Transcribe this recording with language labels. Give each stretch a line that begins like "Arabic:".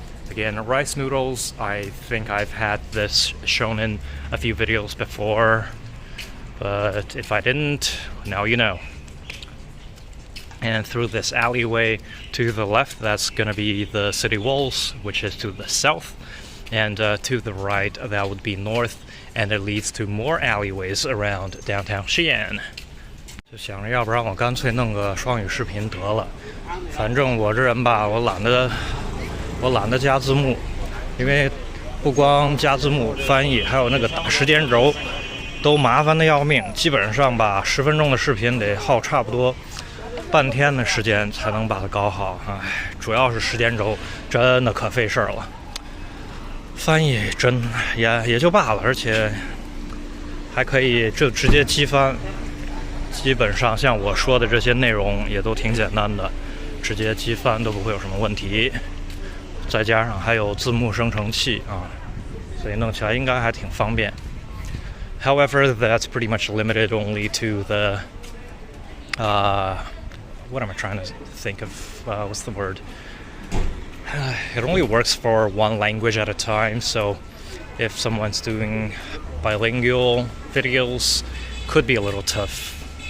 English: Again, rice noodles, I think I've had this shown in a few videos before, but if I didn't, now you know. And through this alleyway to the left, that's gonna be the city walls, which is to the south, and to the right, that would be north, and it leads to more alleyways around downtown Xi'an.
Chinese: 就想着要不然我干脆弄个双语视频得了，反正我这人吧，我懒得加字幕，因为不光加字幕、翻译，还有那个打时间轴，都麻烦的要命。基本上吧，10分钟的视频得耗差不多半天的时间才能把它搞好。唉，主要是时间轴真的可费事儿了，翻译真也就罢了，而且还可以就直接机翻。基本上像我说的这些内容也都挺简单的，直接机翻都不会有什么问题。再加上还有字幕生成器啊，所以弄起来应该还挺方便。
English: However, that's pretty much limited only to the what am I trying to think of? What's the word? It only works for one language at a time, so if someone's doing bilingual videos, could be a little tough.